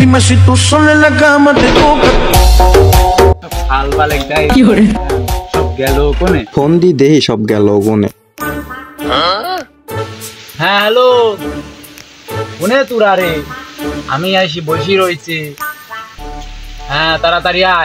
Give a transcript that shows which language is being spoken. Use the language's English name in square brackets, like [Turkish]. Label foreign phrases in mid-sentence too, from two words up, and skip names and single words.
[Spanish] Dime si tú sola en la cama te toca. [Bangla] হাল বালেক যাই সব গেল কোনে ফোন দি দেহি সব গেল কোনে। হ্যাঁ হ্যালো কোনে তোরা রে? আমি আইসি বসি রয়েছি। হ্যাঁ তাড়াতাড়ি আয়।